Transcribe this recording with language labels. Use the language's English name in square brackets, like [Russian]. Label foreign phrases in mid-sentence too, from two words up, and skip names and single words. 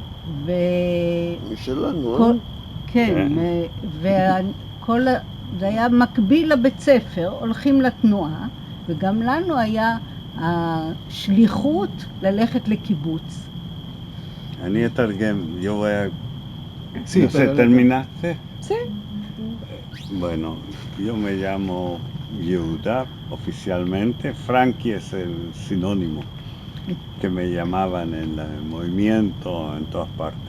[Hebrew] משלנו, כן, וכל זה היה מקביל לבית ספר, הולכים לתנועה, וגם לנו היה השליחות lלכת לקיבוץ. אני אתרגם, [Spanish] yo voy a... Sí, no sé, ¿terminaste? Sí. Bueno, yo me llamo Yehuda oficialmente. Frankie es el sinónimo que me llamaban en el movimiento, en todas partes.